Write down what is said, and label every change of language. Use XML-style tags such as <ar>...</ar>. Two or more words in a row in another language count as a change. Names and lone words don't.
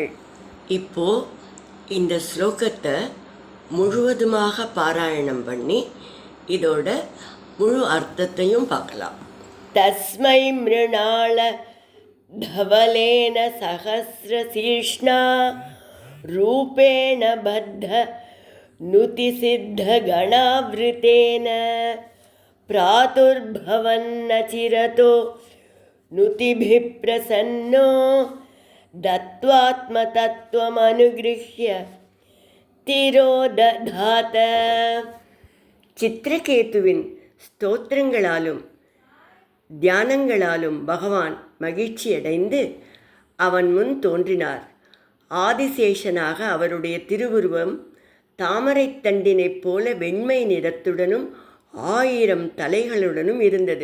<ta>இப்போ இந்த ஸ்லோகத்தை முழுவதுமாக பாராயணம் பண்ணி இதோட முழு அர்த்தத்தையும் பார்க்கலாம்.</ta> <sa>तस्मै मृणाल धवलेन सहस्रशीर्ष्णा. रूपेण बद्ध नुतिसिद्धगणावृतेन. प्रादुर्भवन्नचिरतो नुतिभिः प्रसन्नो. दत्त्वात्मतत्त्वमनुगृह्य तिरोदधात.</sa> <ta>சித்திரகேதுவின் ஸ்தோத்திரங்களாலும் தியானங்களாலும் பகவான் மகிழ்ச்சியடைந்து அவன் முன் தோன்றினார். ஆதிசேஷனாக அவருடைய திருவுருவம் தாமரை தண்டினைப் போல வெண்மை நிறத்துடனும் 1000 தலைகளுடனும் இருந்தது.</ta>